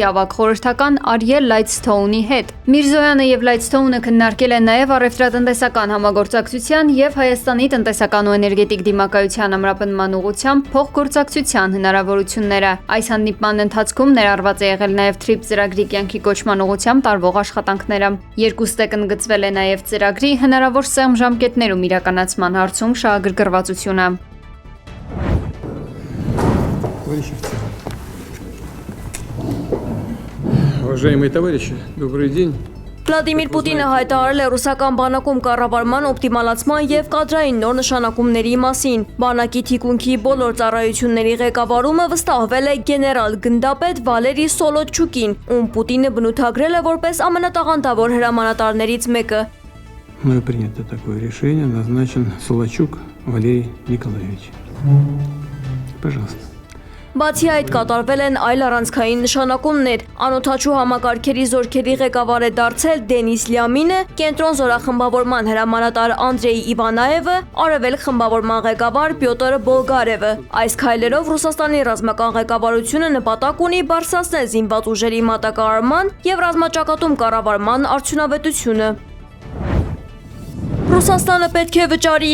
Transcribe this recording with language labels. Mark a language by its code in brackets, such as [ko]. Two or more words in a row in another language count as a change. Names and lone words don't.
[hy] ավագ խորհրդական Արիել Լայթսթոունի հետ։ Միրզոյանը եւ Լայթսթոունը քննարկել են նաեւ առևտրատնտեսական համագործակցության եւ Հայաստանի տնտեսական ու էներգետիկ դիմակայության ամրապնդման ուղղությամբ փոխգործակցության հնարավորությունները։ Այս հանդիպման ընթացքում ներառված է եղել նաեւ TRIPS ծրագրի կյանքի կոչման ուղղությամբ տարվող աշխատանքները։ Երկուստը կընդգծվել է նաեւ ծրագրի հնարավոր սեղմ ժամկետներում իրականացման հարցում շահագրգռվածությունը։ [ru] Уважаемые товарищи, добрый день. [hy] Վլադիմիր Պուտինը հայտարարել է ռուսական բանակում կառավարման օպտիմալացման եւ կադրային նոր նշանակումների մասին։ Բանակի թիկունքի բոլոր ծառայությունների ղեկավարումը վստահվել է գեներալ գնդապետ Վալերի Սոլոչուկին, ում Պուտինը բնութագրել է որպես ամենատաղանդավոր հրամանատարներից մեկը։ [ru] Мною принято такое решение, назначен Солочук Валерий Николаевич. Пожалуйста. [hy] Բացի այդ կատարվել են այլ առանցքային նշանակումներ։ Անօթաչու համակարգերի զորքերի ղեկավար է դարձել Դենիս Լյամինը, կենտրոն զորախմբավորման հրամանատար Անդրեյ Իվանաևը, արևելք խմբավորման ղեկավար Պյոտր Բոլգարևը։ Այս քայլերով Ռուսաստանի ռազմական ղեկավարությունը նպատակ ունի բարձրացնել զինված ուժերի մատակարարման եւ ռազմաճակատում կառավարման արդյունավետությունը։ Ռուսաստանը պետք է վճարի